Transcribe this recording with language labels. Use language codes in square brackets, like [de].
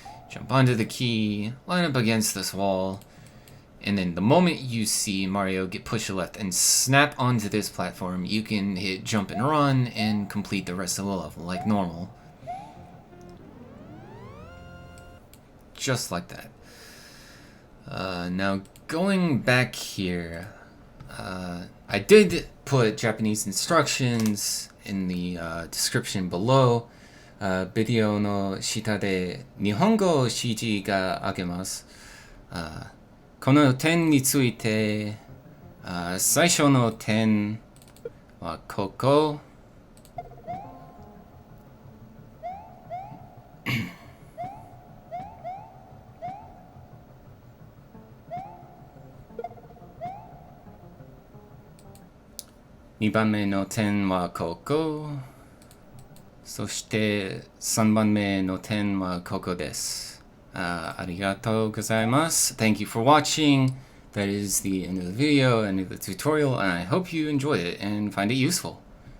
[en] Jump onto the key, line up against this wall, and then the moment you see Mario get pushed to left and snap onto this platform, you can hit jump and run and complete the rest of the level like normal. Just like that. Now, going back here, I did put Japanese instructions in the description below. [ja] ビデオの下で日本語指示があげます。この点について、最初の点はここ。 2番目の点はここ。そして3番目の点はここです。ありがとうございます。 [en] Thank you for watching. That is the end of the video, end of the tutorial, and I hope you enjoyed it and find it useful.